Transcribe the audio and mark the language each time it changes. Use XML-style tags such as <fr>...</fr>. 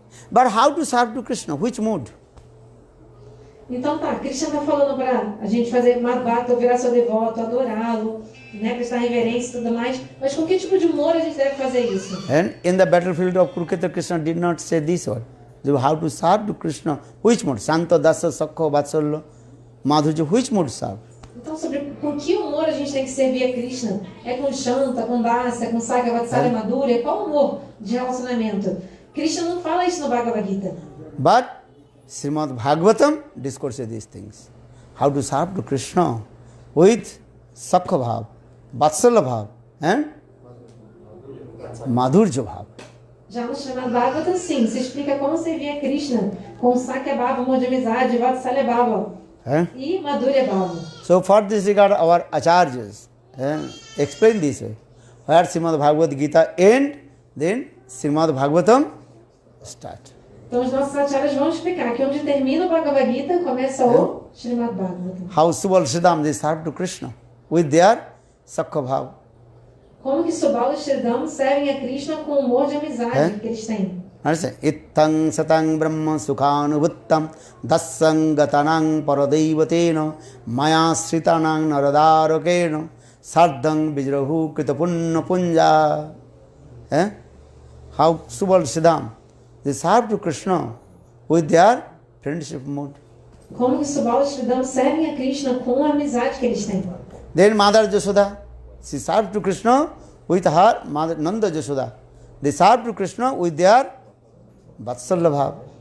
<en>But how to serve to Krishna? Which mood?</en> <pt>Então tá, Krishna está falando para a gente fazer Madhbhakta, virar seu devoto, adorá-lo, né, prestar reverência e tudo mais. Mas com que tipo de humor a gente deve fazer isso?</pt> <en>And in the battlefield of Kurukshetra, Krishna did not say this word. How to serve to Krishna? Which mood? Santa, Dasa, Sakha, Vatsalya, Madhurya, which mood serve?</en> <pt>Então, sobre com que humor a gente tem que servir a Krishna? É com Shanta, com Dasa, com Sakha, Vatsalya, Madhurya? Qual humor de relacionamento? Krishna não fala isso no Bhagavad Gita.</pt> <en>But Srimad Bhagavatam discourses these things. How to serve to Krishna with Sakha Bhav, Vatsalya Bhav and Madhurya Bhav.</en> <pt>Já no chamado Bhagavatam, sim, se explica como servir a Krishna com Sakha Bhava, amor de amizade, Vatsalya Bhava e Madhurya Bhava.</pt> <en>So for this regard, our acharyas explain this way. Where Srimad Bhagavad Gita end, then Srimad Bhagavatam start.</en> <pt>Então os nossos acharyas vão explicar que onde termina o Bhagavad Gita, começa o Srimad Bhagavatam.</pt> <en>How Subal Siddham they serve to Krishna with their Sakha Bhav.</en> <pt>Como que Subal e Shridham servem a Krishna com o humor de amizade que eles têm.</pt> <sa>Understand? Ittang satang brahma sukhanuvuttam dassangatanang paradaivatena maya sritanang naradarakena sardhang vijrahu kritapunna punja.</sa> <en>How Subal Siddham they serve to Krishna with their friendship mood.</en> <pt>Como que Subal e Shridham servem a Krishna com a amizade que eles têm.</pt> <en>Then Mother Jashoda, she served to Krishna with her mother Nanda Jashoda. They served to Krishna with their Vatsalya Bhav.</en>